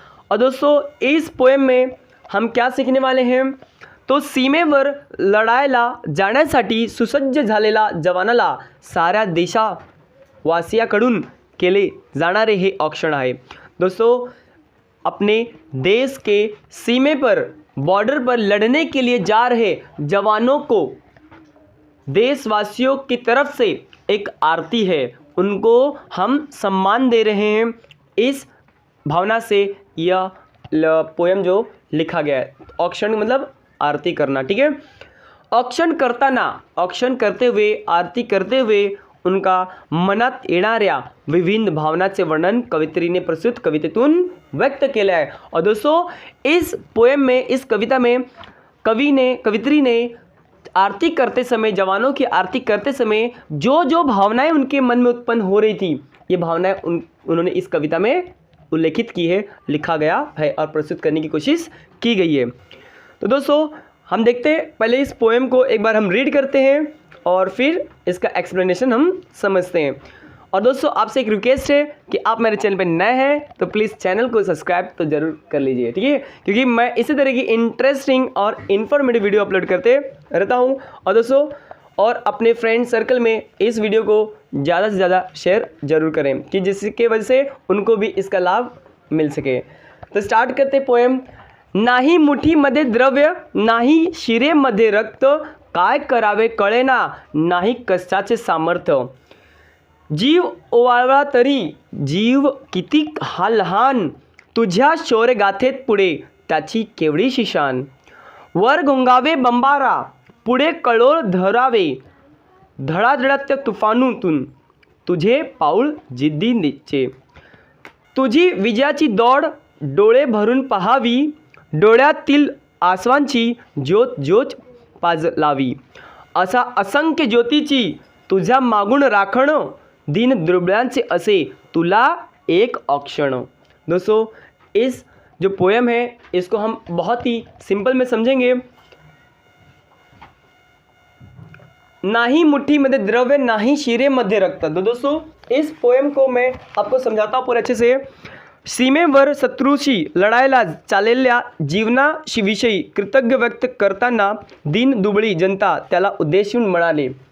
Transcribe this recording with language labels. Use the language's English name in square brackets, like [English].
[Hindi] और दोस्तों, इस पोएम में हम क्या सीखने वाले हैं? [Marathi] तो सीमेवर लढायला जाण्यासाठी सुसज्ज झालेला जवानाला साऱ्या देशवासियाकडून केले जाणारे हे औक्षण आहे। [Hindi] दोस्तों, अपने देश के सीमे पर, बॉर्डर पर लड़ने के लिए जा रहे जवानों को देशवासियों की तरफ से एक आरती है, उनको हम सम्मान दे रहे हैं। इस भावना से यह पोएम जो लिखा गया है, औक्षण मतलब आरती करना। [Marathi] ठीक है, औक्षण करताना, [Hindi] औक्षण करते हुए, आरती करते हुए [Marathi] उनका मनात येणाऱ्या विभिन्न भावनाचे वर्णन कवित्रीने प्रस्तुत कवितेतून व्यक्त केलं आहे। [Hindi] और दोस्तों, इस पोएम में, इस कविता में कवित्री ने आरती करते समय, जवानों की आरती करते समय जो जो भावनाएं उनके मन में उत्पन्न हो रही थी, ये भावनाएं उन्होंने इस कविता में उल्लेखित की है, लिखा गया है और प्रस्तुत करने की कोशिश की गई है। तो दोस्तों, हम देखते हैं, पहले इस पोएम को एक बार हम रीड करते हैं और फिर इसका एक्सप्लेनेशन हम समझते हैं। और दोस्तों, आपसे एक रिक्वेस्ट है कि आप मेरे चैनल पर नए हैं तो प्लीज़ चैनल को सब्सक्राइब तो ज़रूर कर लीजिए। ठीक है, क्योंकि मैं इसी तरह की इंटरेस्टिंग और इन्फॉर्मेटिव वीडियो अपलोड करते रहता हूँ। और दोस्तों, और अपने फ्रेंड सर्कल में इस वीडियो को ज़्यादा से ज़्यादा शेयर ज़रूर करें कि जिसकी वजह से उनको भी इसका लाभ मिल सके। तो स्टार्ट करते पोएम। [Marathi] नाही मुठीमध्ये द्रव्य, नाही शिरेमध्ये रक्त, काय करावे कळेना, नाही कशाचे सामर्थ्य। जीव ओवाळला तरी जीव किती हा लहान, तुझ्या शौर्यगाथेत पुढे त्याची केवढीशी शान। वर घोंगावे बंबारा, पुढे कळोळ धरावे, धडाधडत्या तुफानूतून तुझे पाऊल जिद्दीचे। तुझी विजयाची दौड डोळे भरून पहावी, डोळ्यातील आसवांची ज्योत ज्योत पाजलावी। असा असंख्य ज्योतीची तुझ्या मागून राखण, दिन दुर्बळांचे असे तुला एक औक्षण। दोस्तों, [Hindi] इस जो पोयम है इसको हम बहुत ही सिंपल में समझेंगे। [Marathi] नाही मुठ्ठीमध्ये द्रव्य नाही शिरेमध्ये रक्त। [Hindi] तो दोस्तों इस पोयम को मैं आपको समझाता हूँ पूरे अच्छे से। [Marathi] सीमेवर शत्रूशी लढायला चाललेल्या जीवनाविषयी कृतज्ञ व्यक्त करताना दीन दुबळी जनता त्याला उद्देशून म्हणाले।